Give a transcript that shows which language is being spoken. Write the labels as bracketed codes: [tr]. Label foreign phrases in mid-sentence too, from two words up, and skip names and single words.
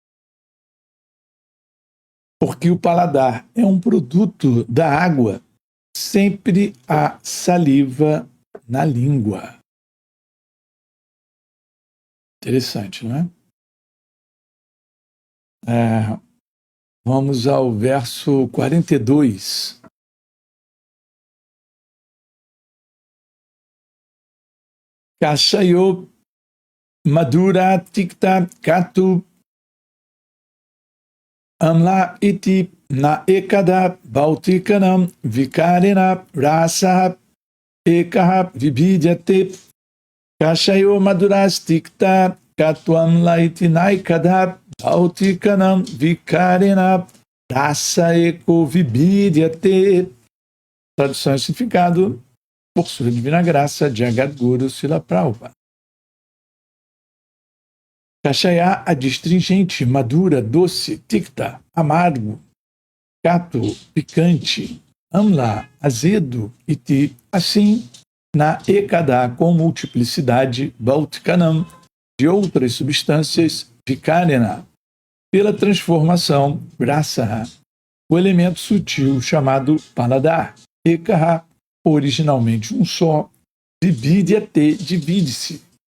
[pt] Porque o paladar é um produto da água, sempre há saliva na língua. Interessante, não é? Vamos ao verso 42. [sa] कषायो मधुर तिक्त कटु अम्ल इति न एकदा भौतिकानां विकारेण रस एकः विभिद्यते. कषायो मधुरस् तिक्त कटु अम्ल इति न एकदा भौतिकानां विकारेण रस एको विभिद्यते. [pt] Tradução e significado por sua divina graça, Jagadguru Srila Prabhupada. Kashaya, adstringente, madura, doce, tikta, amargo, kato, picante, amla, azedo, iti, assim, [sa] न एकदा, [pt] com multiplicidade, bautikanam, de outras substâncias, vikarena, pela transformação, rasaha, o elemento sutil chamado paladar, ekaha, originalmente um só, vibhidyate, divide-se.